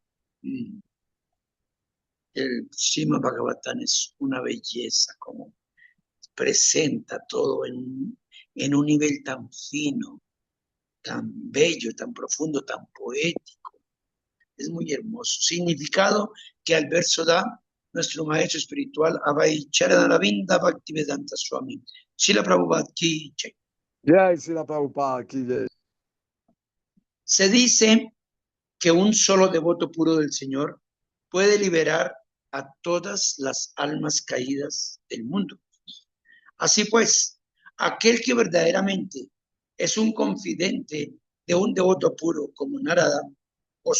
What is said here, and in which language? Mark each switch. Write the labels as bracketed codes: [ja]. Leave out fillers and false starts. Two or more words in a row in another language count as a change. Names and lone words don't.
[es] El Srimad Bhagavatam es una belleza, como presenta todo en un nivel tan fino, tan bello, tan profundo, tan poético. Es muy hermoso. Significado que al verso da nuestro maestro espiritual, Abhay Charanaravinda Bhaktivedanta Swami. [hi] श्रील प्रभुपाद की जय. जय श्रील प्रभुपाद की जय. [es] Se dice que un solo devoto puro del Señor puede liberar a todas las almas caídas del mundo. Así pues, aquel que verdaderamente es un confidente de un devoto puro como Narada o